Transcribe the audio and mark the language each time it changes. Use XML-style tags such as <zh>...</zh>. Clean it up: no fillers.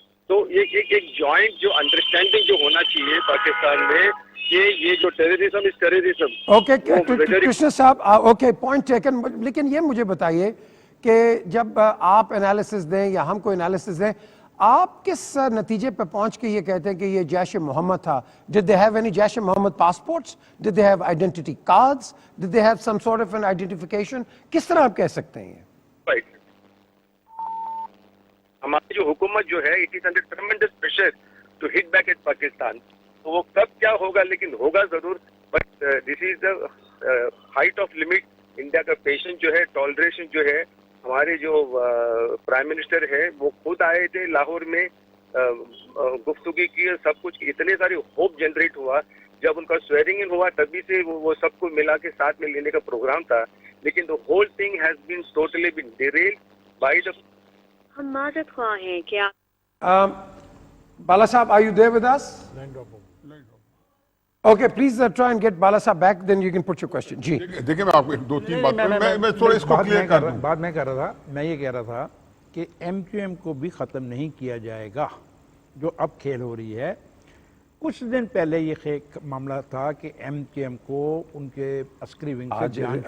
<ur>تو ایک جوائنٹ جو انڈرسٹینڈنگ جو ہونا چاہیے پاکستان میں کہ یہ جو ٹیررزم اس ٹیررزم. اوکے کرشن صاحب، اوکے پوائنٹ ٹیکن. لیکن یہ مجھے بتائیے کہ جب آپ انالیسس دیں یا ہم کو انالیسس دیں، آپ کس نتیجے پہ پہنچ کے یہ کہتے ہیں کہ یہ جیش محمد تھا؟</ur> <en>Did they have any Jaish Mohammed passports? Did they have identity cards? Did they have some sort of an identification?</en> <ur>کس طرح آپ کہہ سکتے ہیں یہ؟ ہماری جو حکومت جو ہے</ur> <en>it is under tremendous pressure to hit back at Pakistan.</en> <ur>تو وہ کب کیا ہوگا، لیکن ہوگا ضرور.</ur> <en>But this is the height of limit.</en> <ur>India کا پیشنس جو ہے، ٹالریشن جو ہے، ہمارے جو پرائم منسٹر ہے وہ خود آئے تھے لاہور میں، گفتگو کی، سب کچھ اتنے سارے ہوپ جنریٹ ہوا. جب ان کا سویرنگ ان ہوا تبھی سے وہ سب کو ملا کے ساتھ میں لینے کا پروگرام تھا.</ur> <en>لیکن the whole thing has been totally been derailed by the.</en> <ur>ہم معذرت خواہ ہیں کیا</ur> <en>Bala Sahab, are you there with us? Okay, please try and get Bala Sahab back, then you can put your question.</en> <ur>جی دیکھیں میں آپ کو دو تین بات میں تھوڑا اس کو کلیئر کر دوں. بات میں کر رہا تھا، میں یہ کہہ رہا تھا کہ ایم کیو ایم کو بھی ختم نہیں کیا جائے گا جو اب کھیل ہو رہی ہے. کچھ دن پہلے یہ معاملہ تھا کہ ایم کیو ایم کو ان کے عسکری ونگ سے جان</ur>